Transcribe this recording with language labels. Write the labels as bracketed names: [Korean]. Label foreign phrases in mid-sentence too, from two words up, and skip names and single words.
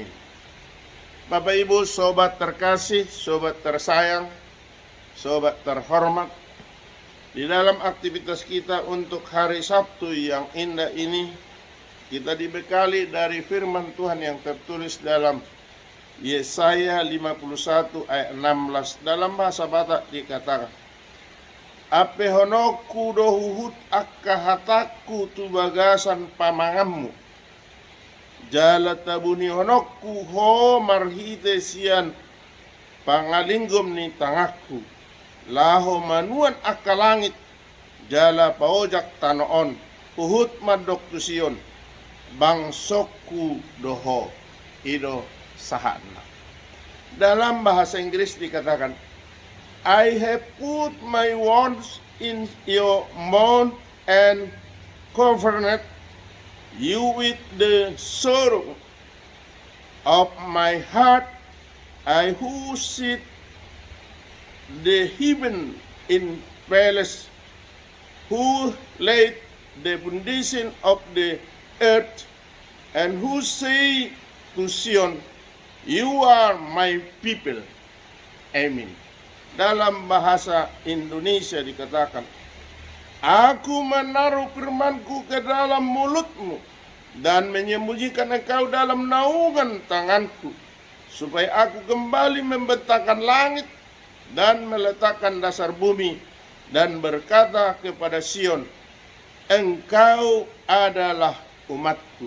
[Indonesian] Bapak Ibu, sobat terkasih, sobat tersayang, sobat terhormat, di dalam aktivitas kita untuk hari Sabtu yang indah ini, kita dibekali dari firman Tuhan yang tertulis dalam Yesaya 51 ayat 16. Dalam bahasa Batak dikatakan, [Batak Toba] ape honoku dohuhut akka hataku tu bagasan pamangammu, jala tabuni honokku ho marhite sian pangalinggom ni tangakku, laho manuan akka langit, jala paojak tanoon, uhut madok tu sion, bangsokku doho ido sahana. [Indonesian] Dalam bahasa Inggris dikatakan, [English] I have put my words in your mouth and comforted you with the sorrow of my heart. I who sit the heaven in palace, who laid the foundation of the earth, and who say to Sion, you are my people. [Indonesian] Amin. Dalam bahasa Indonesia dikatakan, aku menaruh firmanku ke dalam mulutmu dan menyembunyikan engkau dalam naungan tanganku, supaya aku kembali membentangkan langit dan meletakkan dasar bumi, dan berkata kepada Sion, engkau adalah umatku.